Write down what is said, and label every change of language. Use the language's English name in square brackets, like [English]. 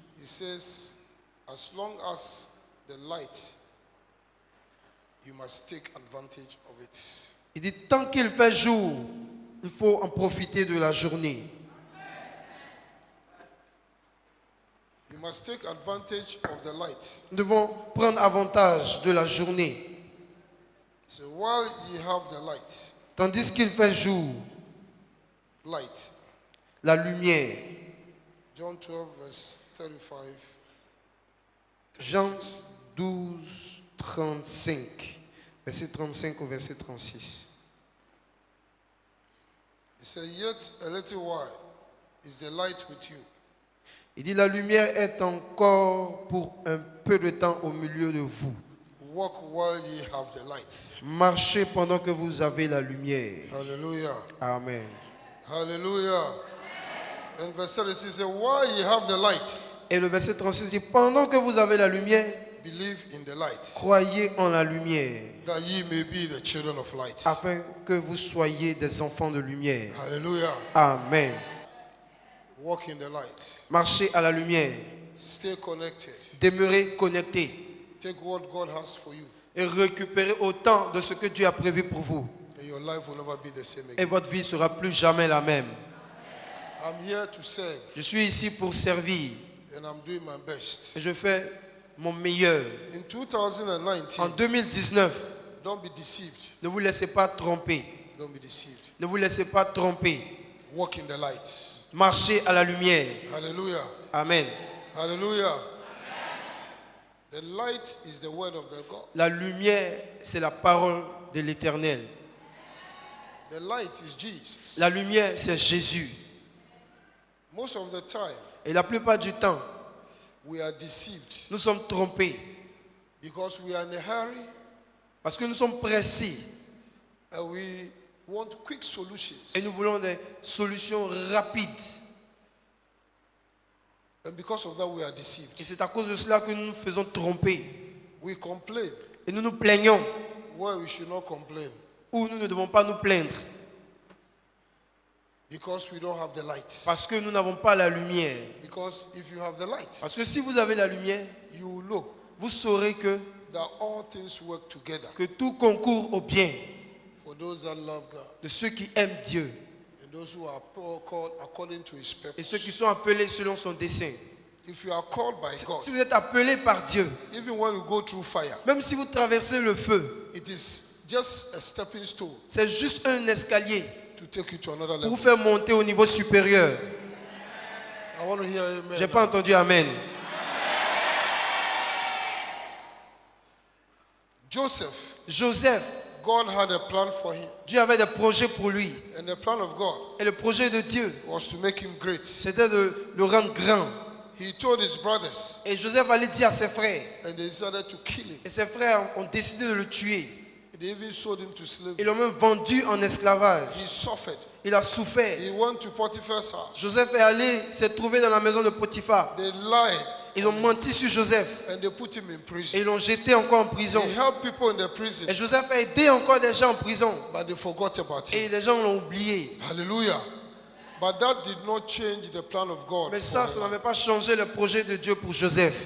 [English] he says, as long as the light, you must take advantage of it. [French] il dit tant qu'il fait jour, il faut en profiter de la journée. [English] You must take advantage of the light. [French] Nous devons prendre avantage de la journée. [English] So while you have the light, [French] Tandis qu'il fait jour, [English] light, [French] la lumière. [English] John 12, verse 35. [French] Jean 12, 35. Verset 35 au verset 36. [English] He said, yet a little while is the light with you. [French] Il dit la lumière est encore pour un peu de temps au milieu de vous. [English] Walk while ye have the light. [French] Marchez pendant que vous avez la lumière. [English] Hallelujah. Amen. Hallelujah. And verse 36 says, while ye have the light, [French] Et le verset 36 dit pendant que vous avez la lumière, [English] believe in the light, [French] croyez en la lumière, [English] that ye may be the children of light. [French] afin que vous soyez des enfants de lumière. [English] Hallelujah. Amen. Walk in the light. [French] Marchez à la lumière. [English] Stay connected. [French] Demeurez connectés. [English] Take what God has for you, [French] Et récupérez autant de ce que Dieu a prévu pour vous. [English] and your life will never be the same [French] Et [English] again. [French] votre vie ne sera plus jamais la même. [English] I'm here to serve, [French] Je suis ici pour servir. [English] and I'm doing my best. [French] Et je fais mon meilleur. [English] In 2019, [French] En 2019, [English] don't be deceived. [French] ne vous laissez pas tromper. [English] Don't be deceived. [French] Ne vous laissez pas tromper. [English] Walk in the light. [French] Marchez à la lumière. [English] Hallelujah. Amen. Hallelujah. The light is the word of the God. [French] La lumière, c'est la parole de l'Éternel. [English] The light is Jesus. [French] La lumière, c'est Jésus. [English] Most of the time, [French] Et la plupart du temps, [English] we are deceived [French] nous sommes trompés [English] because we are in a hurry [French] parce que nous sommes pressés [English] and we want quick solutions. [French] et nous voulons des solutions rapides. [English] And because of that, we are deceived. [French] Et c'est à cause de cela que nous nous faisons tromper. [English] We complain [French] Et nous nous plaignons [English] where we should not complain [French] ou nous ne devons pas nous plaindre [English] because we don't have the light. [French] parce que nous n'avons pas la lumière. [English] Because if you have the light, [French] Parce que si vous avez la lumière, [English] you will know [French] vous saurez que [English] that all things work together [French] tout concourt au bien [English] for those that love God [French] de ceux qui aiment Dieu [English] and those who are called according to His [French] et ceux [English] purpose. [French] qui sont appelés selon son dessein. [English] If you are called by God, [French] Si vous êtes appelés par Dieu, [English] even when you go through fire, [French] même si vous traversez le feu, [English] it is just a stepping stone [French] c'est juste un escalier [English] to take you to another [French] pour vous [English] level. [French] faire monter au niveau supérieur. [English] I want to hear amen. [French] J'ai pas entendu amen. [English] Joseph, God had a plan for him, [French] Dieu avait des projets pour lui. [English] and the plan of God [French] Et le projet de Dieu, [English] was to make him great. [French] c'était de le rendre grand. [English] He told his brothers, [French] Et Joseph allait dire à ses frères. [English] and they decided to kill him. [French] Et ses frères ont décidé de le tuer. [English] They even sold him to [French] Ils [English] slavery. [French] l'ont même vendu en esclavage. [English] He suffered. [French] Il a souffert. [English] He went to Potiphar's house. [French] Joseph est allé se trouver dans la maison de Potiphar. [English] They lied, [French] Ils ont menti sur Joseph. [English] and they put him in [French] Et [English] prison. [French] ils l'ont jeté encore en prison. [English] He helped people in the prison, [French] Et Joseph a aidé encore des gens en prison. [English] but they forgot about [French] Et [English] him. [French] les gens l'ont oublié. [English] Hallelujah. But that did not change the plan of God. [French] Mais [English] for [French] ça [English] him. [French] n'avait pas changé le projet de Dieu pour Joseph.